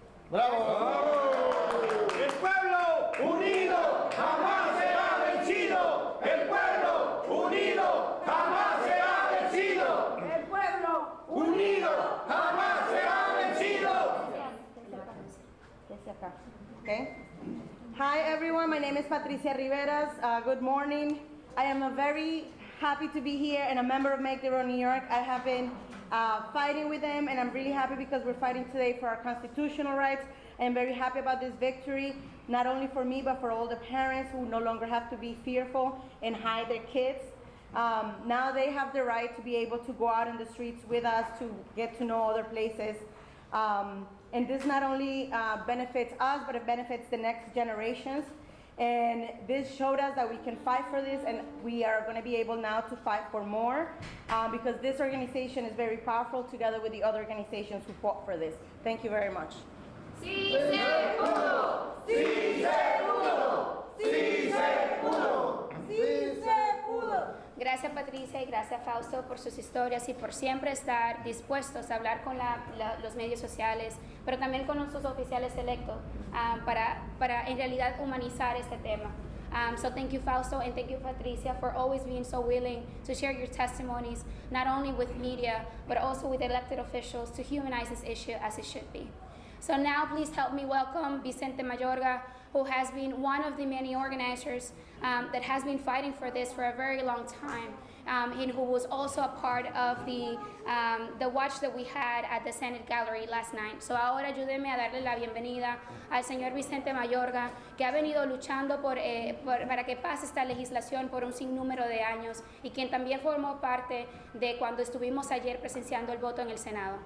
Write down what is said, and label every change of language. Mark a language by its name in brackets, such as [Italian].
[Spanish] ¡Bravo! El pueblo unido jamás será vencido. El pueblo unido jamás será vencido. El pueblo Unido jamás será vencido. [English] Okay. Hi everyone, my name is Patricia Rivera. Good morning. I am very happy to be here and a member of Make It Road New York. I have been fighting with them and I'm really happy because we're fighting today for our constitutional rights. I'm very happy about this victory, not only for me but for all the parents who no longer have to be fearful and hide their kids. Now they have the right to be able to go out in the streets with us, to get to know other places. And this not only benefits us, but it benefits the next generations. And this showed us that we can fight for this, and we are going to be able now to fight for more because this organization is very powerful together with the other organizations who fought for this. Thank you very much. [Spanish] sí se pudo, sí se pudo, sí se pudo, sí se pudo. Gracias Patricia y gracias Fausto por sus historias y por siempre estar dispuestos a hablar con los medios sociales, pero también con nuestros oficiales electos para en realidad humanizar este tema. [English] So thank you Fausto and thank you Patricia for always being so willing to share your testimonies, not only with media, but also with elected officials to humanize this issue as it should be. So now please help me welcome Vicente Mayorga, who has been one of the many organizers that has been fighting for this for a very long time. and who was also a part of the watch that we had at the Senate Gallery last night. [Spanish] So ahora ayúdenme a darle la bienvenida al señor Vicente Mayorga, que ha venido luchando para que pase esta legislación por un sinnúmero de años y quien también formó parte de cuando estuvimos ayer presenciando el voto en el Senado.